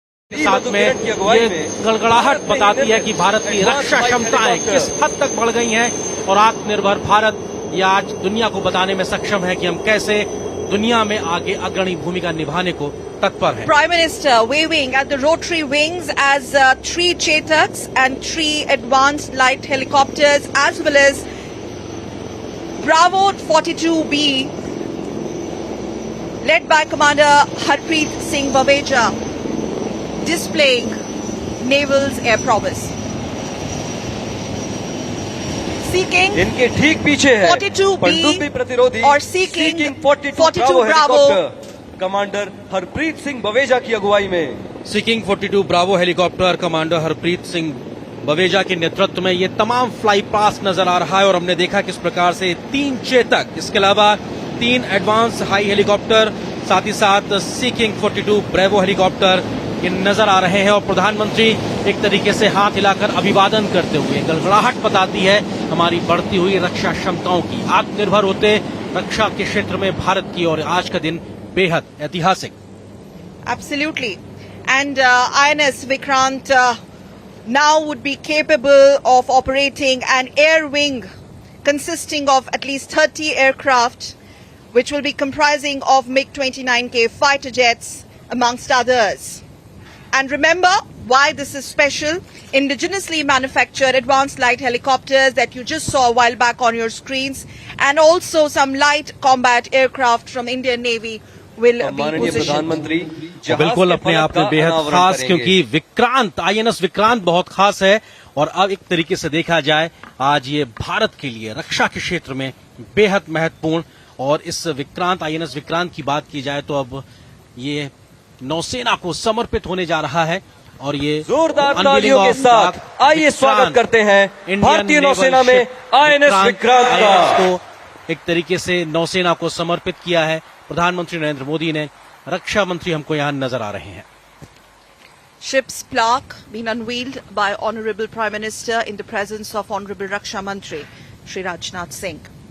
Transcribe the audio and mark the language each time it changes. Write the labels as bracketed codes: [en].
[hi] साथ में ये गड़गड़ाहट बताती है कि भारत की रक्षा क्षमताएं किस हद तक बढ़ गई हैं और आत्मनिर्भर भारत ये आज दुनिया को बताने में सक्षम है कि हम कैसे दुनिया में आगे अग्रणी भूमिका निभाने को तत्पर हैं। [en] Prime Minister waving at the rotary wings as 3 Chetaks and 3 advanced light helicopters as well as Bravo 42B led by Commander Harpreet Singh Baweja displaying naval's air prowess. Seeking [hi] इनके ठीक पीछे है [en] 42B [hi] प्रतिरोधी और seeking 42 Bravo commander Harpreet Singh Baweja की अगुवाई में seeking 42 Bravo helicopter commander Harpreet Singh Baweja के नेतृत्व में ये तमाम फ्लाई पास्ट नजर आ रहा है और हमने देखा किस प्रकार से 3 चेतक इसके अलावा 3 एडवांस हाई हेलीकॉप्टर साथ ही साथ सीकिंग 42 ब्रावो हेलीकॉप्टर ये नजर आ रहे हैं और प्रधानमंत्री एक तरीके से हाथ हिलाकर अभिवादन करते हुए गड़गड़ाहट बताती है हमारी बढ़ती हुई रक्षा क्षमताओं की। आत्मनिर्भर होते रक्षा के क्षेत्र में भारत की और आज का दिन बेहद ऐतिहासिक। [en] Absolutely. And INS Vikrant now would be capable of operating an air wing consisting of at least 30 aircraft, which will be comprising of MiG-29K fighter jets amongst others. And remember why this is special. Indigenously manufactured advanced light helicopters that you just saw a while back on your screens, and also some light combat aircraft from Indian Navy will be positioned. [hi] बिल्कुल अपने आप में बेहद खास, क्योंकि Vikrant INS Vikrant बहुत खास है और अब एक तरीके से देखा जाए आज ये भारत के लिए रक्षा के क्षेत्र में बेहद महत्वपूर्ण। और इस विक्रांत INS विक्रांत की बात की जाए तो अब ये नौसेना को समर्पित होने जा रहा है और ये जोरदार तालियों के साथ आइए स्वागत करते हैं भारतीय नौसेना में INS विक्रांत का। को एक तरीके से नौसेना को समर्पित किया है प्रधानमंत्री नरेंद्र मोदी ने। रक्षा मंत्री हमको यहाँ नजर आ रहे हैं। [en] Ship's plaque being unveiled by Honorable Prime Minister in the presence of Honorable Raksha Mantri Shri Rajnath Singh.